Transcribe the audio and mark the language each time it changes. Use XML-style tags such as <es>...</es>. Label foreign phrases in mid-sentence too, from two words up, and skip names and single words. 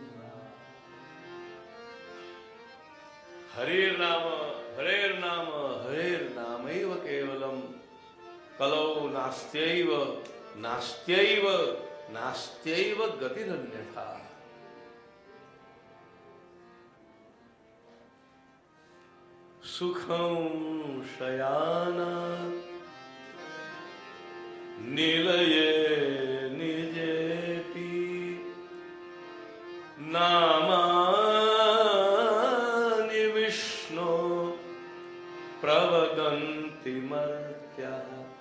<sa>હરેર નામ હરેર નામ હરેર નામૈવ કેવલમ, કલૌ નાસ્ત્યૈવ નાસ્ત્યૈવ નાસ્ત્યૈવ ગતિરન્યથા. सुखं शयाना निलये निजेपि नामानि विष्णु प्रवदन्ति मर्त्याः</sa>